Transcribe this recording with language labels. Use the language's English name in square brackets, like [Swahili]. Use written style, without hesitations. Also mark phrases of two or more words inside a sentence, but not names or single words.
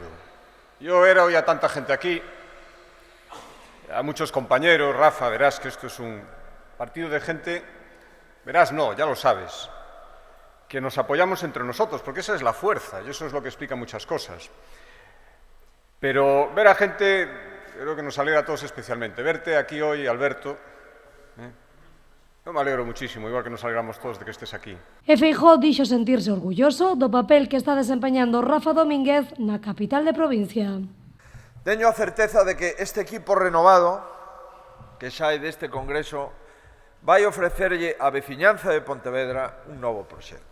[Spanish] Yo era hoy a tanta gente aquí, a muchos compañeros, Rafa, verás que esto es un partido de gente, verás, no, ya lo sabes, que nos apoyamos entre nosotros, porque esa es la fuerza, y eso es lo que explica muchas cosas. Pero ver a gente, creo que nos alegra a todos especialmente. Verte aquí hoy, Alberto, yo me alegro muchísimo, igual que nos alegramos todos de que estés aquí. [Galician] E Feijóo dixo sentirse orgulloso do papel que está desempeñando Rafa Domínguez na capital de provincia. Teño a certeza de que este equipo renovado que sae deste congreso vai ofrecerlle á veciñanza de Pontevedra un novo proxecto.